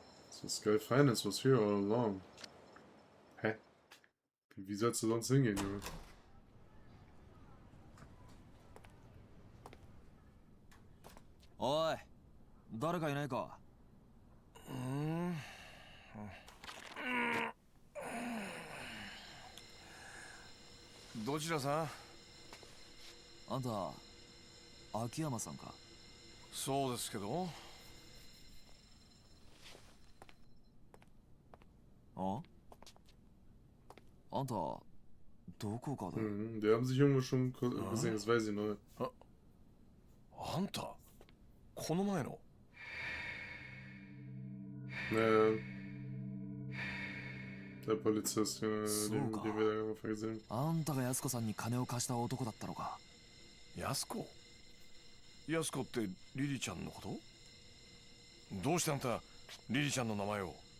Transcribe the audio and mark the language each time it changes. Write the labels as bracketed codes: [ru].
[en] So Sky Finance was here all along. Hä? [de] Wie sollst du sonst hingehen, Junge? [ja] Oi, 誰かいないか? どちらさん？あんた、秋山さんか? そうですけど。あ？あんた、どこかで? [de] Die haben sich irgendwo schon gesehen, das weiß ich noch. [ja] あんた、この前の。 [de] Der Polizist, den wir da gesehen haben. [ja] あんたが安子さんに金を貸した男だったのか? 安子？安子ってリリちゃんのこと？どうしてあんたリリちゃんの名前を？